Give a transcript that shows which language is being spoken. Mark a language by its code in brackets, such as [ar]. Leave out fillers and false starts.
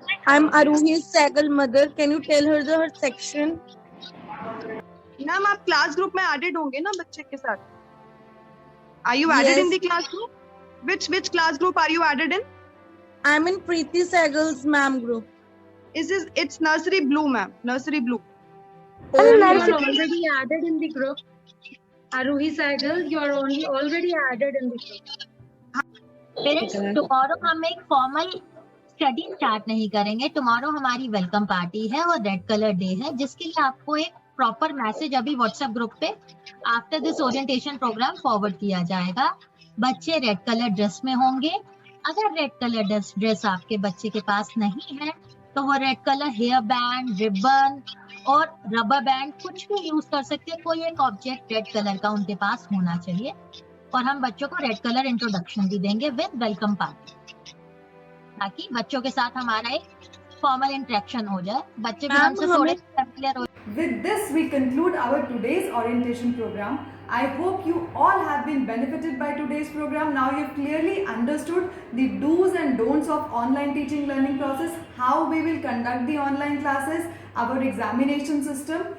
[en] I'm Aruhi's Sehgal mother. Can you tell her her section? [hi] Ma'am आप class group में added होंगे ना बच्चे के साथ? [en] Are you added in the class group? Which class group are you added in? I'm in Preeti Sehgal's ma'am group. It's nursery blue, ma'am. Nursery blue. You are already added in the group. Aruhi Sehgal, you are already added in the group. [hi] Parents, tomorrow हम एक formal study start नहीं करेंगे. Tomorrow हमारी welcome party है और red colour day है, जिसके लिए आपको एक प्रॉपर मैसेज अभी व्हाट्सएप ग्रुप पे [en] after this orientation programme [hi] forward किया जाएगा. बच्चे रेड कलर ड्रेस में होंगे. अगर रेड कलर ड्रेस आपके बच्चे के पास नहीं है तो वो red colour hair band, ribbon और रबर बैंड कुछ भी यूज कर सकते हैं. कोई एक ऑब्जेक्ट रेड कलर का उनके पास होना चाहिए. और हम बच्चों को रेड कलर इंट्रोडक्शन भी देंगे विद वेलकम पार्टी, ताकि बच्चों के साथ हमारा एक फॉर्मल इंटरेक्शन हो जाए. बच्चे भी हमसे थोड़े फैमिलियर हो. [en] With this, we conclude our today's orientation program. I hope you all have been benefited by today's program. Now you've clearly understood the do's and don'ts of online teaching learning process, how we will conduct the online classes, our examination system.